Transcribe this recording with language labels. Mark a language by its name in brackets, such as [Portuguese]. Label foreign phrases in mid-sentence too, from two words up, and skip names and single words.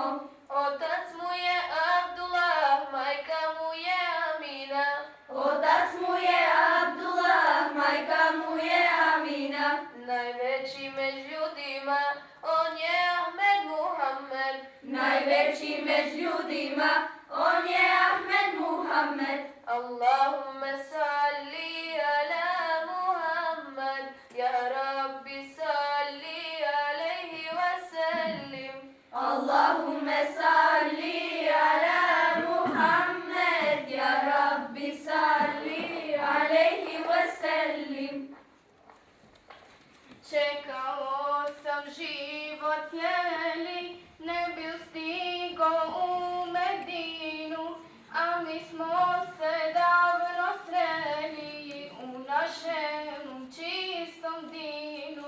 [Bosnian] Otac mu je Abdullah, majka mu je Amina. Otac mu je Abdullah, majka mu je Amina. Najveći među ljudima, on je Ahmed Muhammed. Najveći među ljudima, on je Ahmed Muhammed. [Arabic] اللهم صل على محمد يا رب صل عليه وسلم. اللهم صل على محمد يا رب صل عليه وسلم. [Bosnian] Čekao sam život cijeli, ne bil stigo u Medinu, a mi smo se davno sreli u našem čistom dinu.